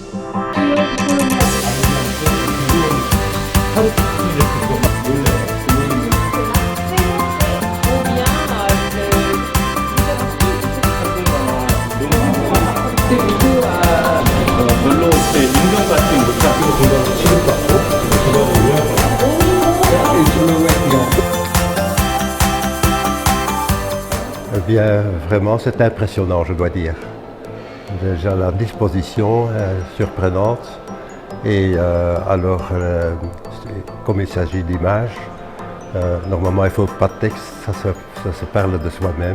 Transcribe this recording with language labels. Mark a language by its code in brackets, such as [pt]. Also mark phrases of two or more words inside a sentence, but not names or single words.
[fr] 별로 인정 같은 것 같은 공간도 지금 같고 Eh bien, vraiment, c'est impressionnant, je dois dire. Déjà, la disposition est surprenante. Et comme il s'agit d'images, normalement, il ne faut pas de texte, ça se parle de soi-même.